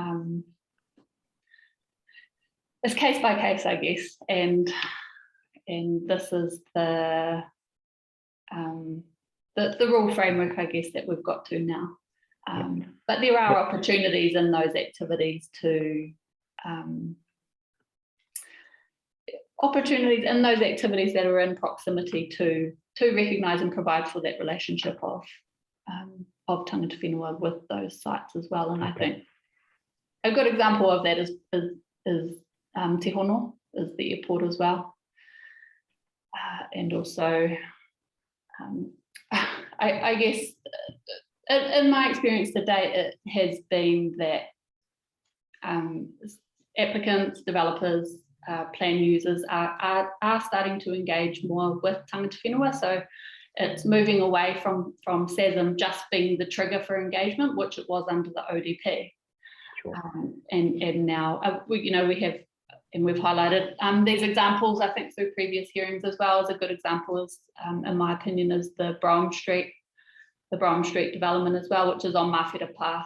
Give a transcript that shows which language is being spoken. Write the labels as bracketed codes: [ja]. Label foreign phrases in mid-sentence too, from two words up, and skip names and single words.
[en] It's case by case, I guess, and this is the rule framework, I guess, that we've got to now. But there are opportunities in those activities that are in proximity to recognise and provide for that relationship of [mi] tangata whenua [en] with those sites as well. And I think a good example of that is Te Hono, is the airport as well. And also, I guess, in my experience to date, it has been that applicants, developers, plan users are starting to engage more with [mi] tangata whenua. [en] So it's moving away from SASM just being the trigger for engagement, which it was under the ODP. Sure. And now, we have, and we've highlighted these examples, I think, through previous hearings as well. As a good example is, in my opinion, is the Brougham Street development as well, which is on Mawhetapā.